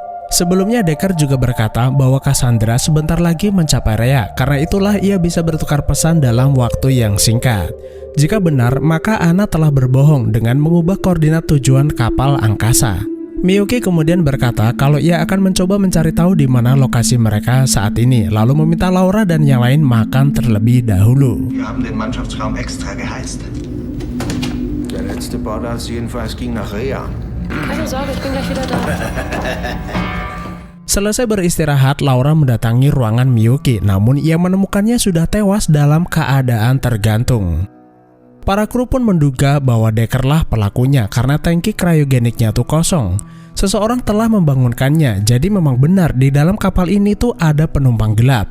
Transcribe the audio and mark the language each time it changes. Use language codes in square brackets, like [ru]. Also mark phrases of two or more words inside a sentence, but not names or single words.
[id] Sebelumnya Decker juga berkata bahwa Cassandra sebentar lagi mencapai Rhea, karena itulah ia bisa bertukar pesan dalam waktu yang singkat. Jika benar, maka Anna telah berbohong dengan mengubah koordinat tujuan kapal angkasa. Miyuki kemudian berkata kalau ia akan mencoba mencari tahu di mana lokasi mereka saat ini, lalu meminta Laura dan yang lain makan terlebih dahulu. [de] Wir haben den Mannschaftsraum extra geheizt. Der letzte Bordarzt jedenfalls ging nach Rhea. Keine Sorge, ich bin gleich wieder da. [id] Selesai beristirahat, Laura mendatangi ruangan Miyuki, namun ia menemukannya sudah tewas dalam keadaan tergantung. Para kru pun menduga bahwa Decker lah pelakunya karena tangki kriogeniknya tuh kosong. Seseorang telah membangunkannya, jadi memang benar di dalam kapal ini tuh ada penumpang gelap.